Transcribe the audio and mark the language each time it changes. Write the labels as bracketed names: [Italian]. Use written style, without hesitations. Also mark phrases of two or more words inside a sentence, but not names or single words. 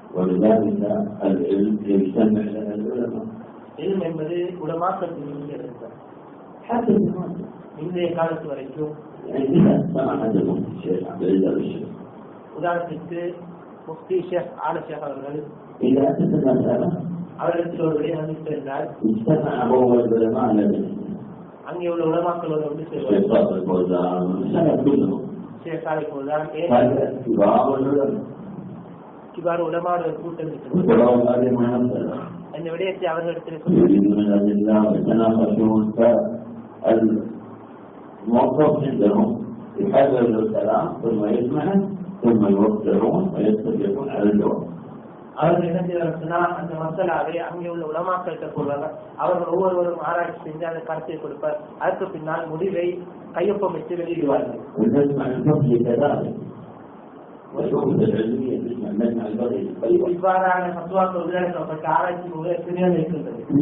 [Tamil] என்பது உலமாக்கள் இன்றைய காலத்து வரைக்கும் உதாரணத்திற்கு முஃப்தி ஷேக் ஆல ஷேக் அவர்கள் அவரிடத்தில் ஒரு விடயம் வந்திருந்தால் அங்கே உள்ள உலமாக்களோடு வந்து ஷேக் சாலை போல்தான் கிபார் உலமாவோட ஒரு கூட்டம் இந்த விடயத்தை அவர்களிடத்தில் [Arabic] الموظف عندهم يحرر الكلام ثم يسمع ثم يوقفون ويتفقون على الجواب. [Tamil] அவர்கள் என்ன செய்வார்கள், அந்த மசாலாவை அங்கே உள்ள உலமாக்கள் கூறுவாங்க. அவர்கள் ஒவ்வொருவரும் ஆராய்ச்சி செஞ்சு அந்த கருத்தை கொடுப்பார். அதற்கு பின்னால் முடிவை கையொப்பமிட்டு வெளியிடுவார்கள். இவ்வாறான மத்துவாக்கள் உருவாக்கப்பட்ட ஆராய்ச்சி இருக்கின்றது.